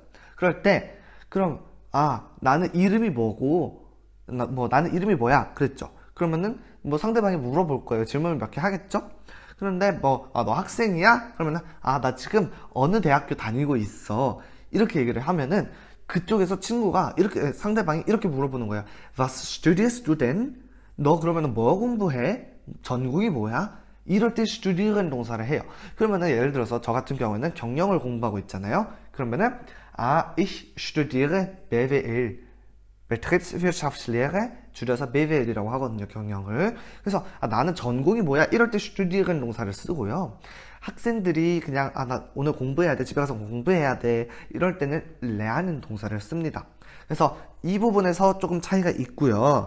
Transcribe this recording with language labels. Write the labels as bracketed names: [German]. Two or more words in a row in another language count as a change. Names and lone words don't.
[Korean] 그럴 때 그럼 나는 이름이 뭐고 나는 이름이 뭐야 그랬죠. 그러면은 뭐 상대방이 물어볼 거예요. 질문을 몇 개 하겠죠. 그런데 뭐 너 학생이야? 그러면은 나 지금 어느 대학교 다니고 있어 이렇게 얘기를 하면은 그쪽에서 친구가 이렇게 상대방이 이렇게 물어보는 거야. [German] Was studierst du denn? [Korean] 너 그러면은 뭐 공부해? 전공이 뭐야? 이럴 때 studieren 동사를 해요. 그러면은 예를 들어서 저 같은 경우에는 경영을 공부하고 있잖아요. [German] 그러면은 ich studiere BWL. [Korean] Betriebswirtschaftslehre 줄여서 BWL이라고 하거든요. 경영을. 그래서 나는 전공이 뭐야? 이럴 때 studieren 동사를 쓰고요. 학생들이 그냥 나 오늘 공부해야 돼. 집에 가서 공부해야 돼. 이럴 때는 lernen 동사를 씁니다. 그래서 이 부분에서 조금 차이가 있고요.